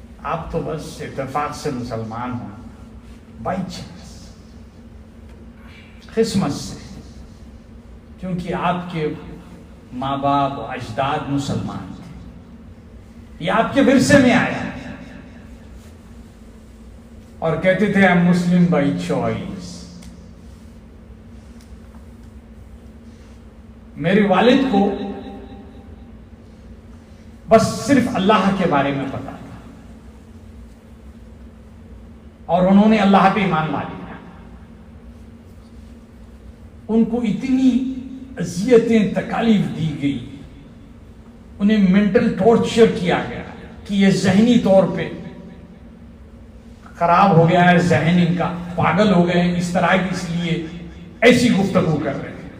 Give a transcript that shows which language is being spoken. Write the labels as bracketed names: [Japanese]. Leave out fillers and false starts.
[Urdu] آپ تو بس اتفاق سے مسلمان ہوں، [English] by chance, [Urdu] قسمت سے، کیونکہ آپ کے ماں باپ و اجداد مسلمان تھے، یہ آپ کے ورثے میں آیا. اور کہتے تھے [English] I'm Muslim by choice. [Urdu] میرے والد کو بس صرف اللہ کے بارے میں پتا تھا اور انہوں نے اللہ پہ ایمان لا لیا. ان کو اتنی اذیتیں تکالیف دی گئی، انہیں مینٹل ٹارچر کیا گیا کہ یہ ذہنی طور پہ خراب ہو گیا ہے، ذہن ان کا پاگل ہو گئے ہیں، اس طرح کی، اس لیے ایسی گفتگو کر رہے ہیں.